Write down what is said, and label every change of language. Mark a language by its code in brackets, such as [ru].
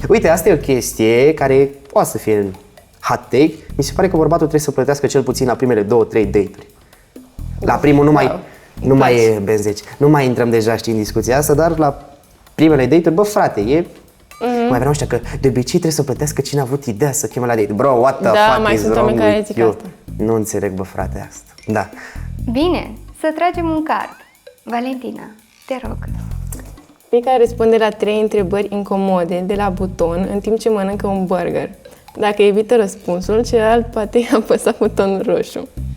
[ro] Uite, asta e o chestie care poate să fie [en] hot take. [ro] Mi se pare că bărbatul trebuie să plătească cel puțin la primele 2-3 date-uri. La primul nu mai e benzeci. Nu mai intrăm deja, știi, în discuția asta, dar la primele date-uri, bă, frate, e... Mai vreau ăștia că de obicei trebuie să plătească cine a avut ideea să cheme la date. [en] Bro, what the fuck is wrong with you? [ro] Nu înțeleg, bă, frate, asta. Da. Bine, să tragem un card. Valentina, te rog. Fiecare răspunde la 3 întrebări incomode de la buton în timp ce mănâncă un burger. Dacă evită răspunsul, celălalt poate apăsa butonul roșu.